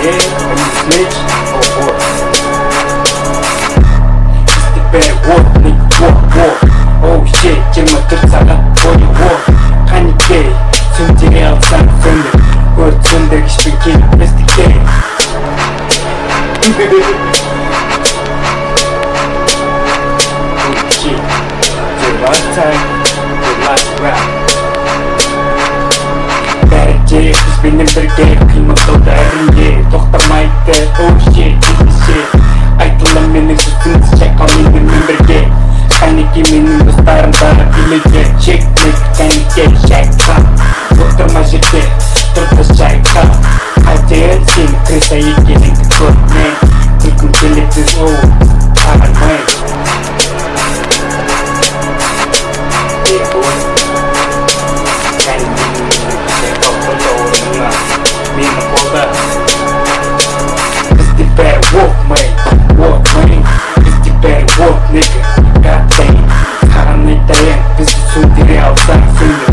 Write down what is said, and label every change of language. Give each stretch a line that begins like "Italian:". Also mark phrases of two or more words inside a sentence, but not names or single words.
English: Snitch, oh boy. It's the better walk, nigga, walk. Oh shit, 24
Kazakh: сағат бойы
English: walk.
Kazakh: Қанекей, сөндіре алсаң сөндір. Өрт сөндіргішпен келіп біздікке.
English: Oh shit, the last time, the last round.
Kazakh: Бәрі бізбенен бірге қимылдауда әрінге тоқтамайды.
English: Oh shit, this shit.
Kazakh: Айтылым менің сөзімді шайқал менімен бірге. Қанеке менің достарым бәрі билеуде. Чек нек, қанеке шайқа. Отырма жерде, тұрды шайқа. Қайтер сен креса екеніңді көрме. Күлкім келеді, оу, қарамай.
English: It's the better walk, man. It's the better walk, nigga. Goddamn.
Kazakh: Саған айтайын, бізді сөндіре алсаң сөндір.